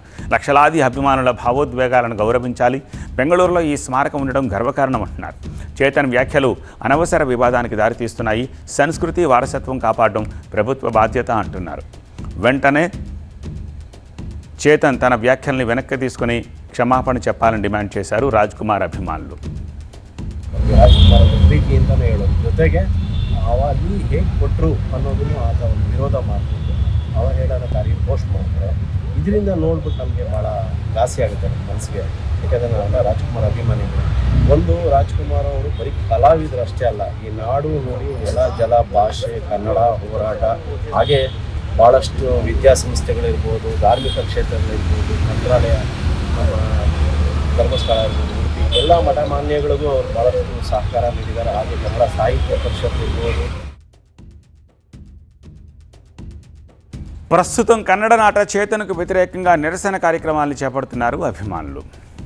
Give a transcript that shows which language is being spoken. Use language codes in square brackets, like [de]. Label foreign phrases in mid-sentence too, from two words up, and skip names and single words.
[te] లక్షలాది అభిమానుల భావోద్వేగాలను గౌరవించాలి. బెంగళూరులో ఈ స్మారకం ఉండడం గర్వకారణం అంటున్నారు. చేతన్ వ్యాఖ్యలు అనవసర వివాదానికి దారితీస్తున్నాయి. సంస్కృతి వారసత్వం కాపాడడం ప్రభుత్వ బాధ్యత అంటున్నారు. వెంటనే చేతన్ తన వ్యాఖ్యల్ని వెనక్కి తీసుకుని క్షమాపణ చెప్పాలని డిమాండ్ చేశారు రాజ్కుమార్ అభిమానులు. [kn] ರಾಜ್ಕುಮಾರ್ ಪ್ರೀತಿ ಅಂತಲೇ ಹೇಳೋದು, ಜೊತೆಗೆ ಅವಾಗಿ ಹೇಗೆ ಕೊಟ್ಟರು ಅನ್ನೋದನ್ನು ಆತ ಒಂದು ವಿರೋಧ ಮಾಡ್ತಿದ್ದು ಅವ ಹೇಳೋ ಕಾರ್ಯ ಪೋಸ್ಟ್ ಮಾಡ್ತಾರೆ. ಇದರಿಂದ ನೋಡ್ಬಿಟ್ಟು ನಮಗೆ ಭಾಳ ಘಾಸಿ ಆಗುತ್ತೆ ನಮ್ಮ ಮನಸ್ಸಿಗೆ. ಯಾಕಂದರೆ ನಾವೆಲ್ಲ ರಾಜ್ಕುಮಾರ್ ಅಭಿಮಾನಿಗಳು. ಒಂದು, ರಾಜ್ಕುಮಾರ್ ಅವರು ಬರೀ ಕಲಾವಿದರು ಅಷ್ಟೇ ಅಲ್ಲ, ಈ ನಾಡು ನೋಡಿ ನೆಲ ಜಲ ಭಾಷೆ ಕನ್ನಡ ಹೋರಾಟ, ಹಾಗೆ ಭಾಳಷ್ಟು ವಿದ್ಯಾಸಂಸ್ಥೆಗಳಿರ್ಬೋದು, ಧಾರ್ಮಿಕ ಕ್ಷೇತ್ರಗಳಿರ್ಬೋದು, ಮಂತ್ರಾಲಯ, ಧರ್ಮಸ್ಥಳ ಇರ್ಬೋದು, ಉಡುಪಿ, ಎಲ್ಲ ಮಠಮಾನ್ಯಗಳಿಗೂ ಅವರು ಭಾಳಷ್ಟು ಸಹಕಾರ ನೀಡಿದ್ದಾರೆ. ಹಾಗೆ ಕನ್ನಡ ಸಾಹಿತ್ಯ ಪರಿಷತ್ ಇರ್ಬೋದು. [te] ప్రస్తుతం కన్నడ నాట చేతన్కు వ్యతిరేకంగా నిరసన కార్యక్రమాలను చేపడుతున్నారు అభిమానులు.